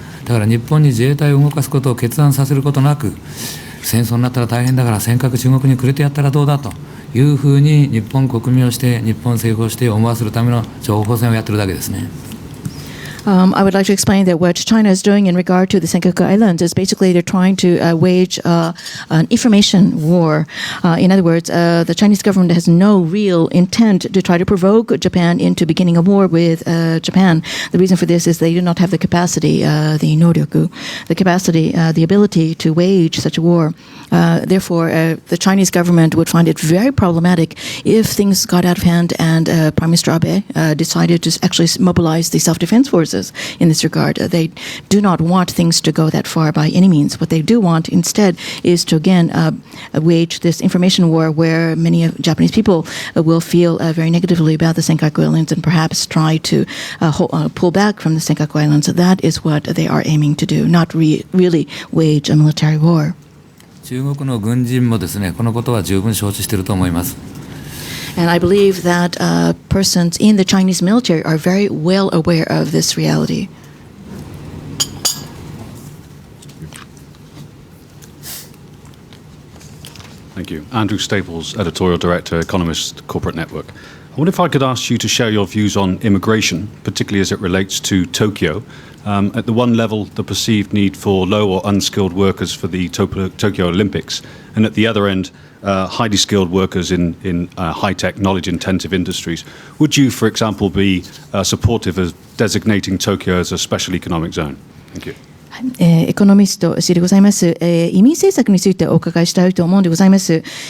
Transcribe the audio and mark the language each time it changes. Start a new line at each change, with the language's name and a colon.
Japanese: だから日本に自衛隊を動かすことを決断させることなく、戦争になったら大変だから尖閣中国にくれてやったらどうだというふうに日本国民をして日本政府をして思わせるための情報戦をやってるだけですね。
English: I would like to explain that what China is doing in regard to the Senkaku Islands is basically they're trying to wage an information war. In other words, the Chinese government has no real intent to try to provoke Japan into beginning a war with Japan. The reason for this is they do not have the capacity, the noryoku, the capacity, the ability to wage such a war. Therefore, the Chinese government would find it very problematic if things got out of hand and Prime Minister Abe decided to actually mobilize the self-defense forces in this regard. They do not want things to go that far by any means. What they do want instead is to again wage this information war where many Japanese people will feel very negatively about the Senkaku Islands and perhaps try to pull back from the Senkaku Islands. That is what they are aiming to do, not really wage a military war.
Japanese: 中国の軍人もですね、このことは十分承知していると思います。
English: And I believe that persons in the Chinese military are very well aware of this reality. Thank you. Andrew Staples, Editorial Director, Economist, Corporate Network. I wonder if I could ask you to share your views on immigration, particularly as it relates to Tokyo. At the one level, the perceived need for low or unskilled workers for the Tokyo Olympics, and at the other end, highly skilled workers in high-tech, knowledge-intensive industries. Would you, for example, be supportive of designating Tokyo as a special economic zone? Thank you.
Japanese: エコノミストでございます。移民政策についてお伺いしたいと思うんでございます。